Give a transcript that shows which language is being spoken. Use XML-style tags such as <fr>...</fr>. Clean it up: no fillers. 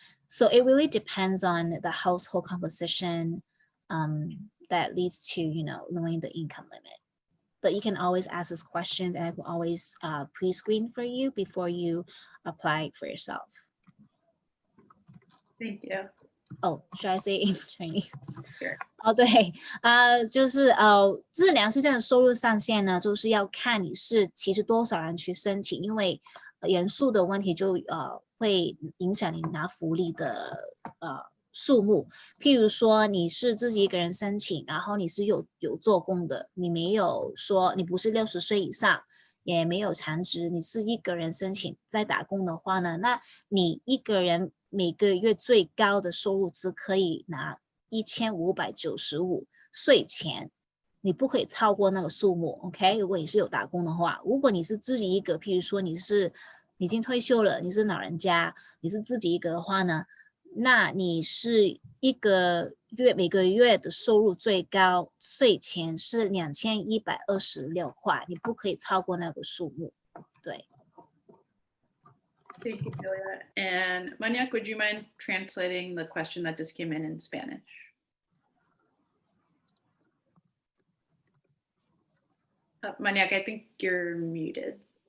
<en>So it really depends on the household composition that leads to, knowing the income limit. But you can always ask us questions, and I will always pre-screen for you before you apply for yourself. Thank you. Oh, should I say in Chinese? Sure.</en> <zh>对，就是这两岁这的收入上限呢，就是要看你是其实多少人去申请，因为人数的问题就会影响你拿福利的数目。譬如说你是自己一个人申请，然后你是有做工的，你没有说你不是60岁以上，也没有残值，你是一个人申请在打工的话呢，那你一个人每个月最高的收入只可以拿1595税前，你不可以超过那个数目 ，OK？如果你是有打工的话，如果你是自己一个，譬如说你是已经退休了，你是老人家，你是自己一个的话呢，那你是一个月每个月的收入最高，税前是2126块，你不可以超过那个数目，对。</zh> <en>Thank you, Julia. And Manyak, would you mind translating the question that just came in Spanish? Manyak, I think you're muted.</en>